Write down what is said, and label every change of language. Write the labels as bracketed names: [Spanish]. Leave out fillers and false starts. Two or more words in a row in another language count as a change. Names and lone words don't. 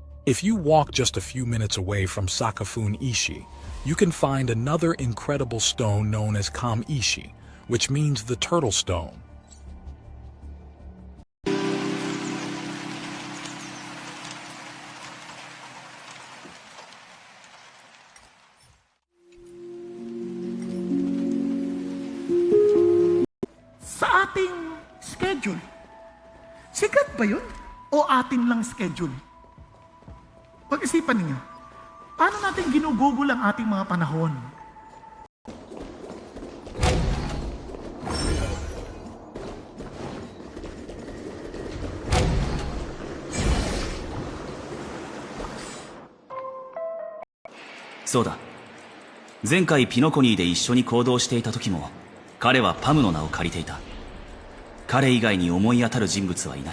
[English] If you walk just a few minutes away from Sakafune Ishi, you can find another incredible stone known as Kam-ishi, which means the turtle stone. [Filipino] Sa ating schedule, sikat ba yun? O atin lang schedule? Pag-isipan ninyo, paano natin ginugugol ang ating mga panahon? Soda. [Japanese] 前回ピノコニーで一緒に行動していた時も、彼はパムの名を借りていた。彼以外に思い当たる人物はいない。